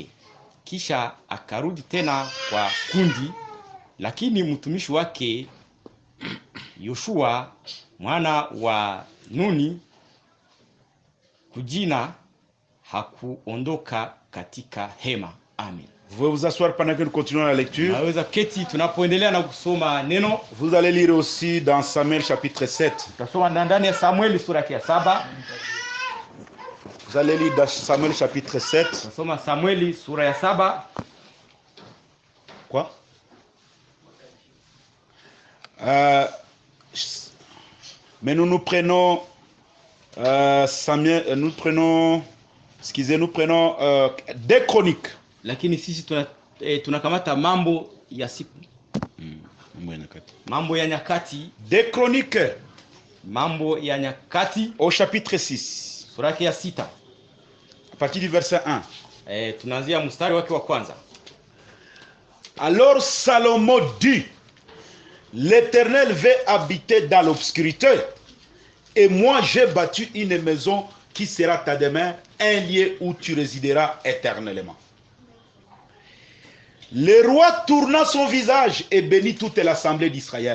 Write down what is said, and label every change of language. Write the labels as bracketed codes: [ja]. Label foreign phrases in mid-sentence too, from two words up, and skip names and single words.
[sw] Kisha akarudi tena kwa kundi, lakini mtumishi wake Yoshua mwana wa Nuni kujina hakuondoka katika hema. Amen. [fr] Vous pouvez vous asseoir pendant que nous continuons la lecture. [sw] Naweza keti tunapoendelea na kusoma neno. [fr] Vous allez lire aussi dans Samuel chapitre 7. [sw] Tutasoma ndani ya Samueli sura ya 7. [fr] Vous allez lire dans Samuel chapitre 7. [sw] Tutasoma Samueli sura ya 7. [fr] Quoi? Mais nous prenons Samuel, nous prenons des chroniques. [sw] Lakini sisi tunakamata mambo ya siku. Mambo ya nyakati. [fr] Des chroniques. [sw] Mambo ya nyakati [fr] au chapitre 6. [sw] Sura ya 6. [fr] À partir du verset 1. [sw] Tunaanzia mstari wake wa kwanza. [fr] Alors Salomon dit, l'Éternel veut habiter dans l'obscurité, et moi j'ai bâti une maison qui sera ta demeure, un lieu où tu résideras éternellement. Le roi tourna son visage et bénit toute l'assemblée d'Israël.